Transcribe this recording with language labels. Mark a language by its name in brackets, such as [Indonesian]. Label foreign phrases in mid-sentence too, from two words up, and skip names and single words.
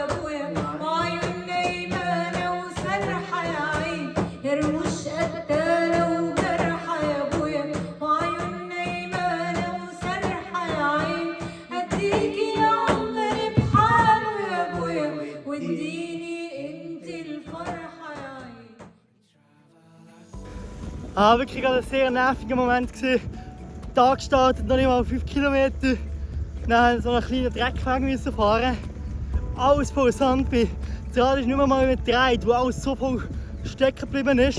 [Arabic] ابويا وعيون نايمانة وسرحة يا عين يا مش قتالة وجرحة يا ابويا وعيون نايمانة وسرحة يا عين اديكي يا عمري بحاله يا ابويا واديني انت الفرحة يا عين. [German] Wirklich ein sehr nerviger Moment. Der Tag startet noch nicht mal 5 Kilometer. Dann so einen kleinen Dreckwagen müssen fahren. Alles voll Sand. Das Rad ist nicht mehr mal überdreht, wo alles so voll stecken geblieben ist.